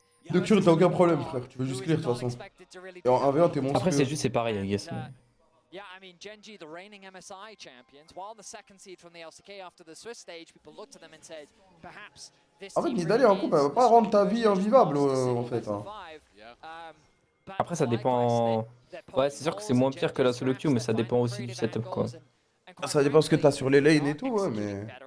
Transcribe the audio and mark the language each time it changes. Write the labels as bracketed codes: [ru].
[fr] Nocturne, t'as aucun problème, frère. Tu veux juste clear de toute façon. Et en 1v1, t'es monstrueux. Après, c'est juste, c'est pareil, [en] I guess. Yeah, I mean, Gen.g, the reigning MSI champions, while the second seed from the LCK after the Swiss stage, people looked at them and said, perhaps this [fr] En fait, Nidalee, en coupe, elle va pas rendre ta vie invivable, en fait. Hein. Après, ça dépend. Ouais, c'est sûr que c'est moins pire que la solo queue, mais ça dépend aussi du setup, quoi. Ça dépend ce que t'as sur les lanes et tout, ouais, mais...